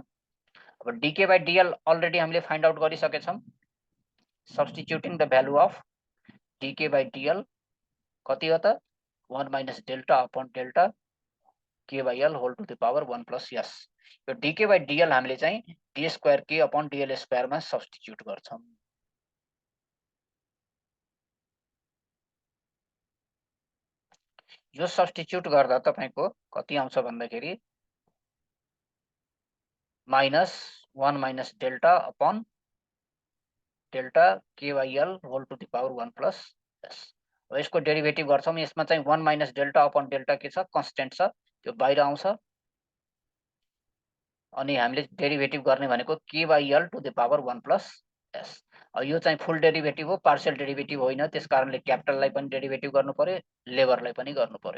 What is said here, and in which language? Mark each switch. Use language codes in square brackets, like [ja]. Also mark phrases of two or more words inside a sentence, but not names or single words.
[ne] अब [en] dk by dl [ne] अलरेडी हामीले [en] find out [ne] गरिसकेछौं। [en] substituting the value of dk by dl [ne] कति हो त [en] 1 minus delta upon delta k by l whole to the power 1 plus s. [ne] यो [en] dk by dl [ne] हामीले चाहिँ [en] d square k upon dl square [ne] मा सब्स्टिट्युट गर्छौं। यो सब्स्टिट्युट गर्दा तपाईको कति आउँछ भन्दाखेरि [en] -1 minus delta upon delta k by l whole to the power 1 plus s. [ne] अब यसको डेरिभेटिभ गर्छौं। यसमा चाहिँ [en] 1 minus delta upon delta [ne] के छ, कन्स्टेन्ट छ, त्यो बाहिर आउँछ। अनि हामीले डेरिभेटिभ गर्ने भनेको [en] k by l to the power 1 plus s. [ne] यो चाहिँ [en] full derivative [ne] हो, [en] partial derivative [ne] होइन। त्यसकारणले क्यापिटललाई पनि डेरिभेटिभ गर्नु पर्यो, लेबरलाई पनि गर्नु पर्यो।